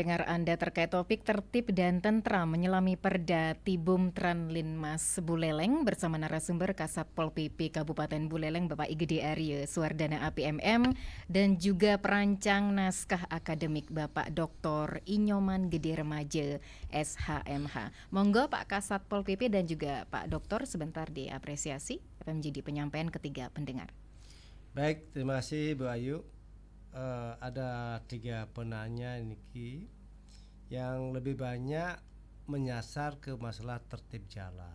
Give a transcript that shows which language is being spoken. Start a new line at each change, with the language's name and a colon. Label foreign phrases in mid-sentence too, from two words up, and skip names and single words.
Indonesian: dengar Anda terkait topik tertib dan tentram menyelami perda Tibum Tranlinmas Buleleng bersama narasumber Kasatpol PP Kabupaten Buleleng Bapak Igede Arye Suwardana APMM dan juga perancang naskah akademik Bapak Dr. Inyoman Gede Remaja SHMH. Monggo Pak Kasatpol PP dan juga Pak Doktor sebentar diapresiasi akan menjadi penyampaian ketiga pendengar. Baik, terima kasih Bu Ayu. Ada 3 penanya ini yang lebih banyak menyasar ke masalah tertib jalan.